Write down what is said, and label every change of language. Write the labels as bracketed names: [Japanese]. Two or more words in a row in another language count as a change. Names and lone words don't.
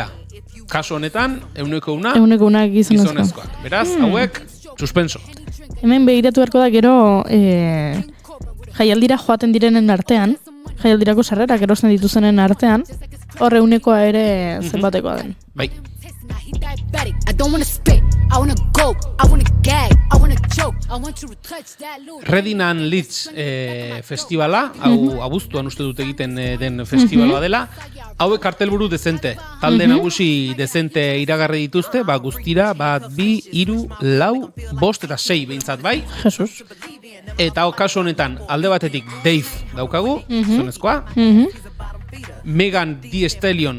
[Basque] Kasu honetan, 100 gizonezkoak. Beraz, hauek, suspenso. Hemen begiratu beharko da gero jaialdira joaten direnen artean, jaialdirako sarrerak erosten dituzenen artean, hor 100koa ere zenbatekoa den. Bai. Reading and Leeds festivala, hau abuztuan uste dut egiten den festivala dela, hauek kartelburu dezente, talde nagusi dezente iragarri dituzte, guztira, 2, 3, 4, 5 eta 6 behintzat bai. Jesus. Eta kasu honetan, alde batetik Dave daukagu, zonezkoa, Megan Thee Stallion